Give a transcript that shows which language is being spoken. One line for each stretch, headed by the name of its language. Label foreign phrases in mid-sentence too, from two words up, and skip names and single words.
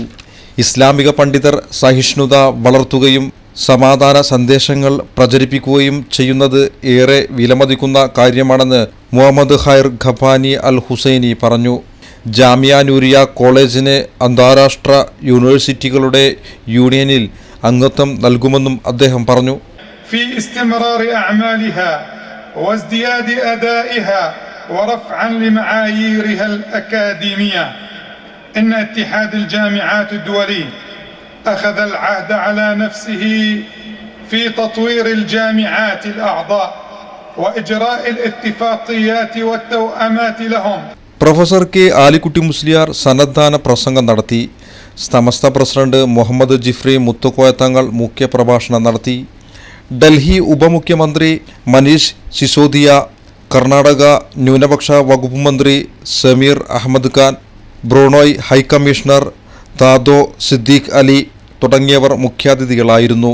Malayalam: ഇസ്ലാമിക പണ്ഡിതർ സഹിഷ്ണുത വളർത്തുകയും സമാധാന സന്ദേശങ്ങൾ പ്രചരിപ്പിക്കുകയും ചെയ്യുന്നത് ഏറെ വിലമതിക്കുന്ന കാര്യമാണെന്ന് മുഹമ്മദ് ഖൈർ ഖബ്ബാനി അൽ ഹുസൈനി പറഞ്ഞു. ജാമിയ നൂരിയ കോളേജിന് അന്താരാഷ്ട്ര യൂണിവേഴ്സിറ്റികളുടെ യൂണിയനിൽ അംഗത്വം നൽകുമെന്നും അദ്ദേഹം പറഞ്ഞു.
Arabic: في استمرار أعمالها وازدياد أدائها ورفعا لمعاييرها الأكاديمية. إن اتحاد الجامعات الدولي أخذ العهد على نفسه في تطوير الجامعات الأعضاء وإجراء الاتفاقيات والتوأمات لهم.
Malayalam: പ്രൊഫസർ കെ ആലിക്കുട്ടി മുസ്ലിയാർ സന്നദ്ധാന പ്രസംഗം നടത്തി. സമസ്ത പ്രസിഡന്റ് മുഹമ്മദ് ജിഫ്രി മുത്തുക്കോയ തങ്ങൾ മുഖ്യപ്രഭാഷണം നടത്തി. ഡൽഹി ഉപമുഖ്യമന്ത്രി മനീഷ് സിസോദിയ, കർണാടക ന്യൂനപക്ഷ വകുപ്പ് മന്ത്രി സമീർ അഹമ്മദ് ഖാൻ, ബ്രൂണോയ് ഹൈക്കമ്മീഷണർ ദാദോ സിദ്ദീഖ് അലി തുടങ്ങിയവർ മുഖ്യാതിഥികളായിരുന്നു.